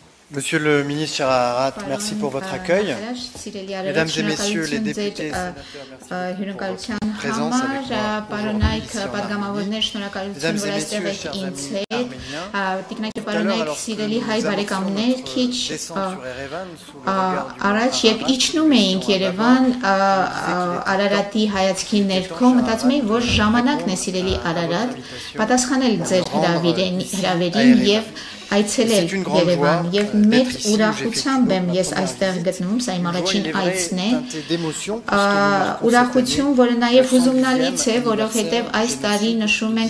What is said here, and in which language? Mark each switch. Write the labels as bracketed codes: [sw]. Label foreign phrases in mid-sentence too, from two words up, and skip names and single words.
[fr] Monsieur le ministre Chararat, merci pour votre accueil. Mesdames et messieurs les députés et sénateurs, merci pour votre présence avec moi aujourd'hui. Mesdames et messieurs, chers amis arméniens, tout à l'heure, alors que nous avançons notre descente sur Erevan, sous le regard du [hy] Երբ իջնում էինք Երևան Արարատի հայացքի ներքո մտածում էի, որ ժամանակն է սիրելի Արարատ պատասխանել ձեր հրավերին եւ այցելել Երևան եւ մեծ ուրախությամբ եմ ես այստեղ գտնվում, սա իմ առաջին այցն է ուրախություն, որը նաեւ հուզումնալից է, որովհետեւ այս տարի նշում ենք